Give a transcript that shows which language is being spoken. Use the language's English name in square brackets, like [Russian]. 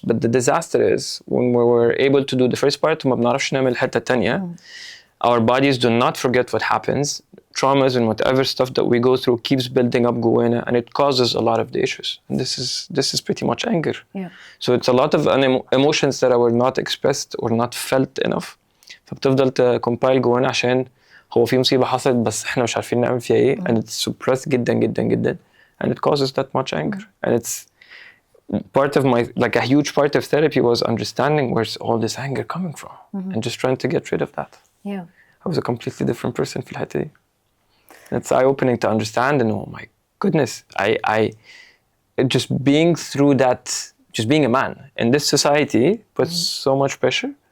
[English] But the disaster is when we were able to do the first part [Arabic] وما بنعرفش نعمل الحتة التانية. [English] Our bodies do not forget what happens. Traumas and whatever stuff that we go through keeps building up [Arabic] جوانا [English] and it causes a lot of the issues. And this is pretty much anger. So it's a lot of emotions that were not expressed or not felt enough. [Arabic] فبتفضل تcompile جوانا عشان هو في مصيبة حصلت بس احنا مش عارفين نعمل فيها ايه. [English] And it's suppressed [Arabic] جدا جدا جدا. [English] And it causes that much anger. And it's part of my, like a huge part of therapy was understanding where's all this anger coming from and just trying to get rid of that. I was a completely different person [Arabic] في الحتة دي. [English] It's eye-opening to understand and oh my goodness, I just being through that, just being a man in this society puts so much pressure.